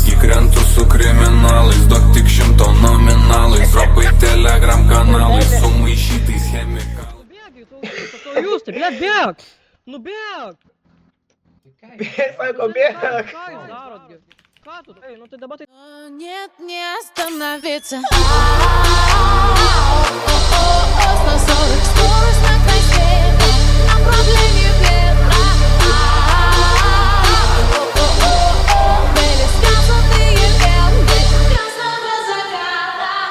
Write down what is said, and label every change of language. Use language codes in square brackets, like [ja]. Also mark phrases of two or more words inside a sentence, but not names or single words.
[lt] Įkrentu su kriminalais, duok tik 100 nominalais, dropai telegram-kanalais, sumaišytais chemikalais. Jūs, tai blėt, bėg! Nu bėg! Sako, bėg! Ką jūs darotgi? Ką tu? [ru] Ей, ну ты [lt] dabar tai... [ru] Нет, не остановиться. На 40 скорость на край света, направление ветра. Были сказанные ленты красного заката.